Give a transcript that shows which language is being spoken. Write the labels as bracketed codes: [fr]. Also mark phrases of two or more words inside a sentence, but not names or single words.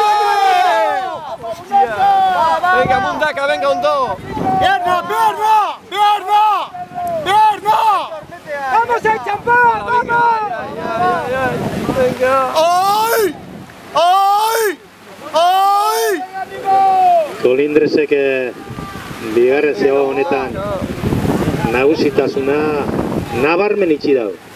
[es] Venga, Mundaka, venga, un dos. ¡Pierna, pierna! ¡Pierna! ¡Pierna! ¡Vamos al champán! ¡Vamos! Venga. ¡Ay! ¡Ay! ¡Ay! [eu] Kolindresek bigarren zeba honetan nagusitasuna nabarmen itxi dago.